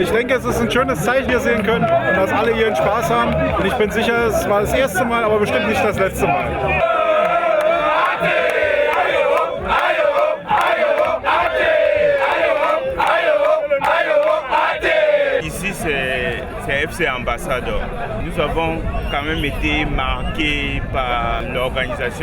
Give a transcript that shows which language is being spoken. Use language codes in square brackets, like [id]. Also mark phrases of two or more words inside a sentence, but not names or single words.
[de] denke, es ist ein schönes Zeichen, hier sehen können, dass alle ihren Spaß haben. Und ich bin sicher, es war das erste Mal, aber bestimmt nicht das letzte Mal. [fr] Ici, c'est FC Ambassadeur. Nous avons quand même été marqués par l'organisation.